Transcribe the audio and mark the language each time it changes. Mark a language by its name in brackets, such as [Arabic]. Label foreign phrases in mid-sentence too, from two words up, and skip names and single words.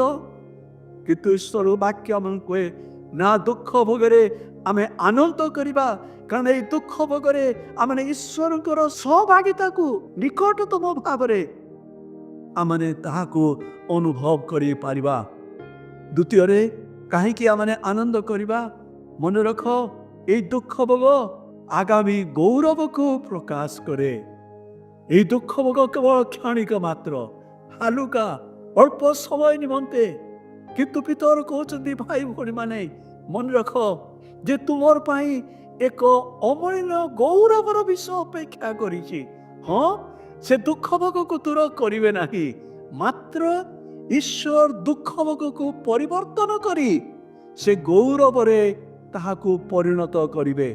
[Odia] କିନ୍ତୁ ଈଶ୍ୱର ବାକ୍ୟ ଆମକୁ କୁହେ, ନା ଦୁଃଖ ଭୋଗରେ ଆମେ ଆନନ୍ଦ କରିବା, କାରଣ ଏଇ ଦୁଃଖ ଭୋଗରେ ଆମେ ଈଶ୍ୱରଙ୍କର ସହଭାଗିତାକୁ ନିକଟତମ ଭାବରେ ଆମେ ତାହାକୁ ଅନୁଭବ କରିପାରିବା। ଦ୍ୱିତୀୟରେ, କାହିଁକି ଆମେ ଆନନ୍ଦ କରିବା? ମନେ ରଖ, ଏଇ ଦୁଃଖ ଭୋଗ ଆଗାମୀ ଗୌରବକୁ ପ୍ରକାଶ କରେ। ଏଇ ଦୁଃଖ ଭୋଗ କେବଳ କ୍ଷଣିକ ମାତ୍ର, ହାଲୁକା, ଅଳ୍ପ ସମୟ ନିମନ୍ତେ। କିନ୍ତୁ ପିତର কହୁଛନ୍ତି, ଭାଇ ଭଉଣୀ ମାନେ ମନେ ରଖ ଯେ ତୁମର ପାଇଁ ଏକ ଅମୂଲ୍ୟ ଗୌରବର ବିଷୟ ଅପେକ୍ଷା କରିଛି। ହଁ, ସେ ଦୁଃଖ ଭୋଗକୁ ଦୂର କରିବେ ନାହିଁ, ମାତ୍ର ଈଶ୍ୱର ଦୁଃଖ ଭୋଗକୁ ପରିବର୍ତ୍ତନ କରି ସେ ଗୌରବରେ ତାହାକୁ ପରିଣତ କରିବେ।